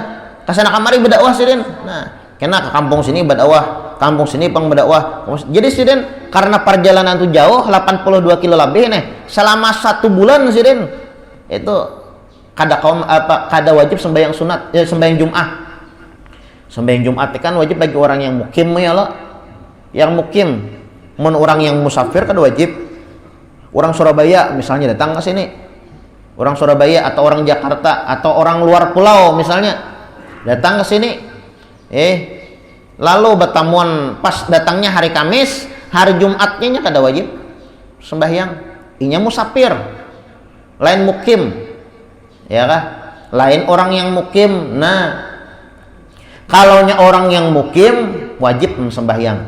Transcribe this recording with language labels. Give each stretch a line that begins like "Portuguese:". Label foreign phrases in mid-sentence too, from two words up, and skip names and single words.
Banjar: Kesana kamari berdakwah sidin. Nah, kena ke kampung sini berdakwah, kampung sini pang berdakwah. Jadi sidin karena perjalanan tuh jauh 82 kilo lebih nih. Selama 1 bulan sidin itu kada wajib sembahyang sunat, sembahyang Jumat.
Indonesian: Sembahyang Jumat kan wajib bagi orang yang mukim ya Allah. Yang mukim, orang yang musafir kan wajib. Orang Surabaya misalnya datang ke sini. Orang Surabaya atau orang Jakarta atau orang luar pulau misalnya datang ke sini.
Banjar: Lalu bertamuan pas datangnya hari Kamis, hari Jumatnya kada wajib sembahyang. Inya musafir. Lain mukim. Ya kah? Lain orang yang mukim.
Indonesian: Nah, kalaunya orang yang mukim wajib sembahyang.